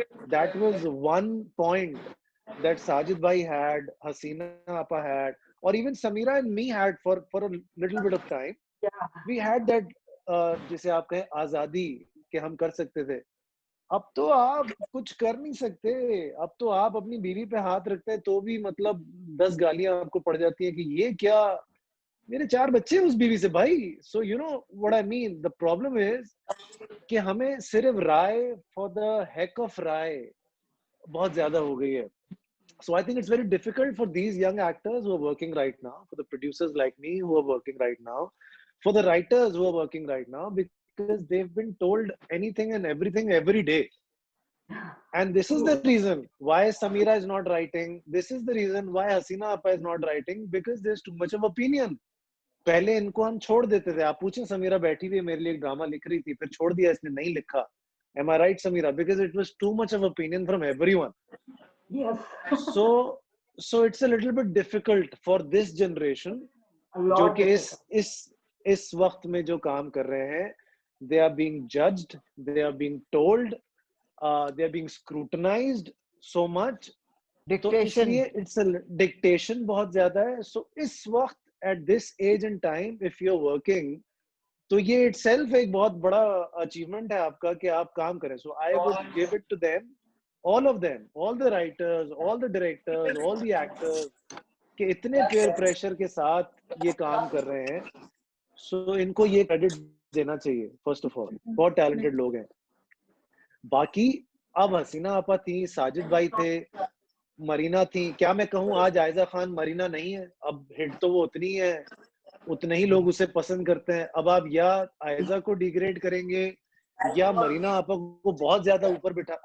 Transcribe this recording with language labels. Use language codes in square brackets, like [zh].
[en] That was one point that Sajid bhai had, Hasina Appa had, or even Samira and me had for a little bit of time. We had that [hi] जिसे आप कहें आजादी कि हम कर सकते थे। अब तो आप कुछ कर नहीं सकते। अब तो आप अपनी बीवी पे हाथ रखते हैं तो भी मतलब 10 गालियां आपको पड़ जाती है कि ये क्या, मेरे 4 बच्चे उस बीवी से भाई। [en] So you know what I mean. The problem is [hi] कि हमें सिर्फ राय [en] for the heck of राय [hi] बहुत ज्यादा हो गई है। [en] So I think it's very difficult for these young actors who are working right now, for the producers like me who are working right now, for the writers who are working right now, because they've been told anything and everything every day. And this is the reason why Samira is not writing. This is the reason why Hasina Appa is not writing, because there's too much of opinion. [hi] पहले इनको हम छोड़ देते थे। आप पूछें, समीरा बैठी हुई मेरे लिए एक ड्रामा लिख रही थी, फिर छोड़ दिया, इसने नहीं लिखा। [en] Am I right, Samira? Because it was too much of opinion from everyone. Yes. So it's a little bit difficult for this generation, [hi] जो कि इस वक्त में जो काम कर रहे हैं, [en] they are being judged, they are being told, they are being scrutinized so much. [hi] तो इसलिए [en] it's a dictation [hi] बहुत ज्यादा है। So इस वक्त [en] at this age and time, if you're working, [hi] तो ये itself एक बहुत बड़ा achievement है आपका कि आप काम करें। [en] So I would give it to them, all of them, all the writers, all the directors, all the actors, [hi] कि इतने peer pressure के साथ ये काम कर रहे हैं। So इनको ये credit देना चाहिए [en] first of all। [hi] बहुत talented लोग हैं। बाकी अब हसीना आपा थी, साजिद भाई थे, मरीना थी। क्या मैं कहूँ आज आयजा खान मरीना नहीं है? अब हिट तो वो उतनी है, उतने ही लोग उसे पसंद करते हैं। अब आप या आयजा को डिग्रेड करेंगे या मरीना आपा को बहुत ज्यादा ऊपर बिठा।